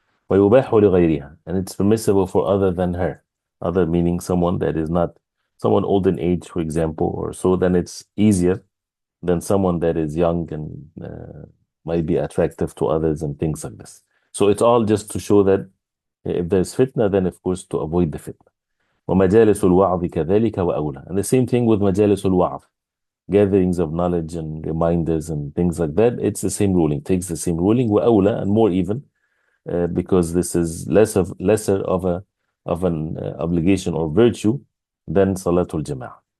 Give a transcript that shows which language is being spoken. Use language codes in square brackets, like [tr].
[ar] ويباح لغيرها, [en] and it's permissible for other than her. Other meaning someone that is not someone old in age, for example, or so, then it's easier than someone that is young and might be attractive to others and things like this. So it's all just to show that if there's fitna, then of course to avoid the fitna. [ar] ومجالس الوعظ كذلك وأولى. [en] And the same thing with [ar] مجالس الوعظ, [en] gatherings of knowledge and reminders and things like that. It's the same ruling, takes the same ruling, [ar] وأولى, [en] and more even, because this is lesser of an obligation or virtue than Salatul Jama'ah.